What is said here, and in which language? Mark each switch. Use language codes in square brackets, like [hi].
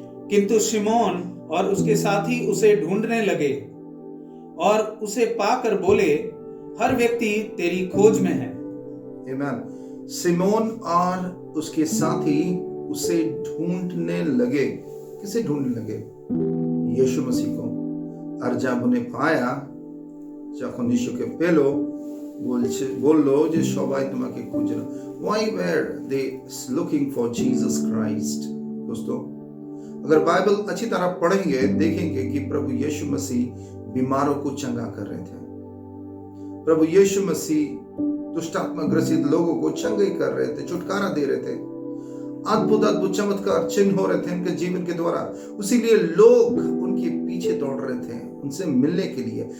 [hi] किंतु शिमोन और उसके साथी उसे ढूंढने लगे और उसे पाकर बोले, हर व्यक्ति तेरी खोज में है। आमीन। सिमोन और उसके साथी उसे ढूंढने लगे। किसे ढूंढने लगे? यीशु मसीह को। और जब उन्हें पाया, [bn] যখন यीशुকে পেল, বলল যে সবাই তোমাকে খুঁজে। [en] Why were they looking for Jesus Christ? [hi] दोस्तों, अगर बाइबल अच्छी तरह पढ़ेंगे देखेंगे कि प्रभु यीशु मसीह बीमारों को चंगा कर रहे थे। प्रभु यीशु मसीह दुष्ट आत्मा ग्रसित लोगों को चंगाई कर रहे थे, छुटकारा दे रहे थे। अद्भुत अद्भुत चमत्कार चिन्ह हो रहे थे उनके जीवन के द्वारा। उसीलिए लोग उनके पीछे दौड़ रहे थे उनसे मिलने के लिए।